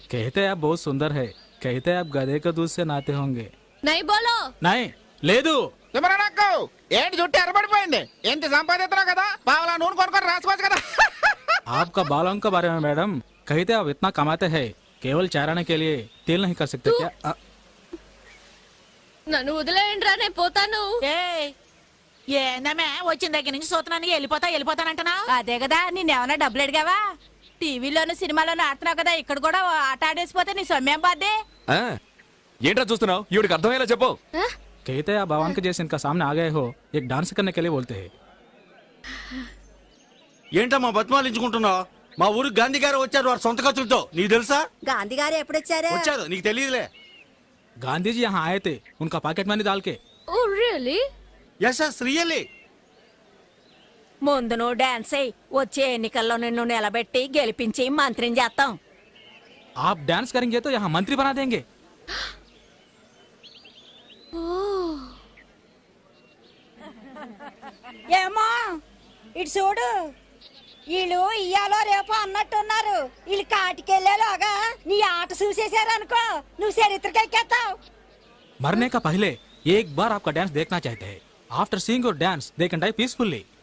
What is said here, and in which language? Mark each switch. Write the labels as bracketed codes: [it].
[hi] कहते हैं आप बहुत सुंदर है, कहते हैं आप गधे के दूध से नहाते होंगे। नहीं बोलो। नहीं [te] లేదు. నాకు ఏంటి చుట్టూ ఎర్రబడిపోయింది. ఎంత సంపాదిస్తున్నావు కదా, పావలా నూనె కొనుక్కొని రాసుకోవచ్చు కదా. [hi] आपका बालों के बारे में मैडम कहते आप इतना कमाते हैं, केवल चाराने के लिए तेल नहीं कर सकते क्या? [te] నన్ను వదిలేయండిరా, నేను పోతాను. ఏందమ్మే వచ్చిన దగ్గర నుంచి చూస్తున్నాను వెళ్ళిపోతానంటున్నా. అదే కదా, నిన్నేమన్నా డబ్బులు అడిగావా? టీవీలోను సినిమాలోను ఆడుతున్నావు కదా, ఇక్కడ కూడా ఆట ఆడేసిపోతే నీ సొమ్మేం బాధ్యే? ఆ, ఏంట్రా చూస్తున్నావు? ఈవిడికి అర్థమయ్యేలా చెప్పు. [hi] कहते हैं आप भगवान के जैसे इनका सामने आ गए हो, एक डांस करने के लिए बोलते हैं। [te] ఏంటమ్మా బతిమాలించుకుంటున్నావు? మా ఊరికి గాంధీ గారు వచ్చారు వారి సొంత ఖర్చులతో. నీకు తెలుసా? గాంధీ గారు ఎప్పుడొచ్చారు? వచ్చారు, నీకు తెలియదులే. [hi] गांधी जी यहाँ आए थे, उनका पॉकेट मनी डाल के। [en] Oh really? Yes yes really. [te] ముందు నువ్వు డాన్స్ అయ్యి వచ్చే ఎన్నికల్లో నిన్ను నిలబెట్టి గెలిపించి మంత్రిని చేస్తాం. [hi] आप डांस करेंगे तो यहाँ मंत्री बना देंगे। [te] ఏమో ఇటు చూడు, వీళ్ళు ఇయ్యాలో రేపు అన్నట్టున్నారు. వీళ్ళు కాటికెళ్ళేలోగా నీ ఆట చూసేసారనుకో, నువ్వు చరిత్రకెక్కేస్తావు. [hi] मरने का पहले एक बार आपका डांस देखना चाहते हैं। [en] After seeing your dance they can die peacefully.